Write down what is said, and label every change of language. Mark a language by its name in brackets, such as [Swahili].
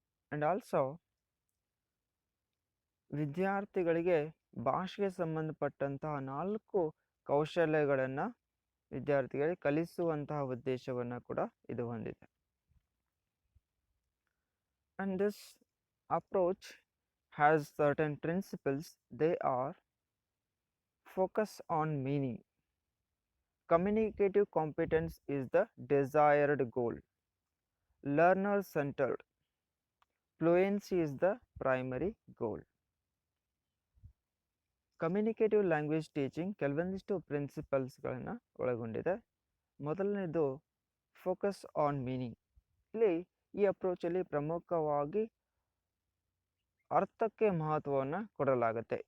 [Kannada] And also ವಿದ್ಯಾರ್ಥಿಗಳಿಗೆ ಭಾಷೆಗೆ ಸಂಬಂಧಪಟ್ಟಂತಹ 4 ಕೌಶಲ್ಯಗಳನ್ನು ವಿದ್ಯಾರ್ಥಿಗಳಿಗೆ ಕಲಿಸುವಂತಹ ಉದ್ದೇಶವನ್ನು ಕೂಡ ಇದು ಹೊಂದಿದೆ. [English] And this approach has certain principles. They are focus on meaning. Communicative competence is the desired goal. Learner centered. Fluency is the primary goal. [Kannada] Communicative language teaching ಕೆಲವೊಂದಿಷ್ಟು ಪ್ರಿನ್ಸಿಪಲ್ಸ್ಗಳನ್ನು ಒಳಗೊಂಡಿದೆ. ಮೊದಲನೇದು [English] Focus on meaning. [Kannada] ಇಲ್ಲಿ ಈ ಅಪ್ರೋಚಲ್ಲಿ ಪ್ರಮುಖವಾಗಿ ಅರ್ಥಕ್ಕೆ ಮಹತ್ವವನ್ನು ಕೊಡಲಾಗುತ್ತೆ.